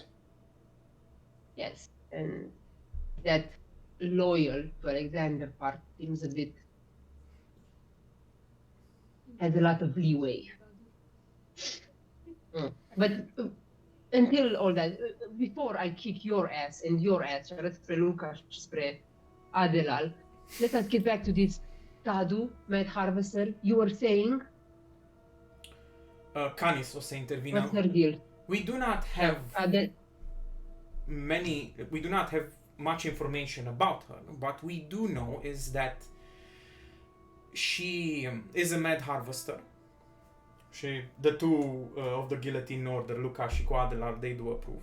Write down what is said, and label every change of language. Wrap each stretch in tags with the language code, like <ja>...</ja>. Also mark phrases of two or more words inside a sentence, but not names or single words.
<en>Yes, and that loyal to Alexander part seems a bit has a lot of leeway. But until all that, before I kick your ass and your ass,</en> <ro>arăt spre Luca și spre Adelal,</ro> <en>let us get back to this Tadu, Mad Harvester. You were saying,</en> <ro>Canis o să intervină.</ro> <en>what's her deal? We do not have Adel, we do not have much information about her. What we do know is that she is a mad harvester. The two of the guillotine order,</en> <ro>Luca și Adelar,</ro> <en>they do approve.</en>